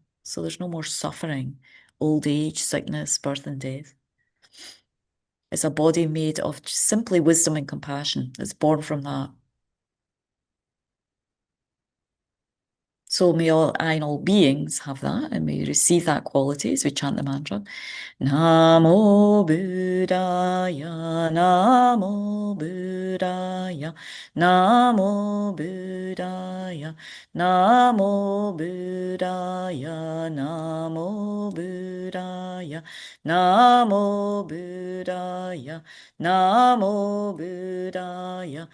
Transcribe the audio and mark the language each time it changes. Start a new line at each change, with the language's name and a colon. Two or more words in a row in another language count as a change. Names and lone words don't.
English: So there's no more suffering, old age, sickness, birth and death. It's a body made of simply wisdom and compassion. It's born from that. So may I and all beings have that, and may receive that quality as we chant the mantra.
Pali: Namo Buddhaya, Namo Buddhaya, Namo Buddhaya, Namo Buddhaya, Namo Buddhaya, Namo Buddhaya, Namo Buddhaya,